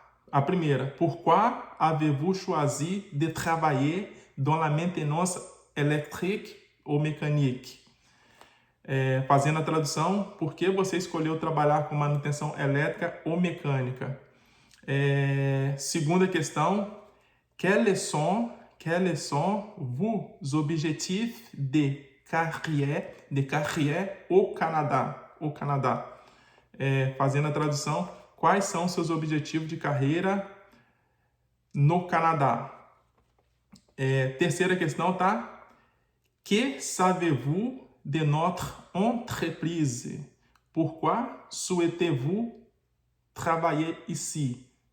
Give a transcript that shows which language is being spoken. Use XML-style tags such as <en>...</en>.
<pt>A primeira:</pt> <fr>pourquoi avez-vous choisi de travailler dans la maintenance électrique ou mécanique?</fr> <pt>Fazendo a tradução: por que você escolheu trabalhar com manutenção elétrica ou mecânica? Segunda questão:</pt> <fr>quels sont vos objectifs de carrière au Canada?</fr> <pt>Fazendo a tradução: quais são seus objetivos de carreira no Canadá? Terceira questão, tá?</pt> <fr>Que savez-vous de notre entreprise? Pourquoi souhaitez-vous travailler ici?</fr>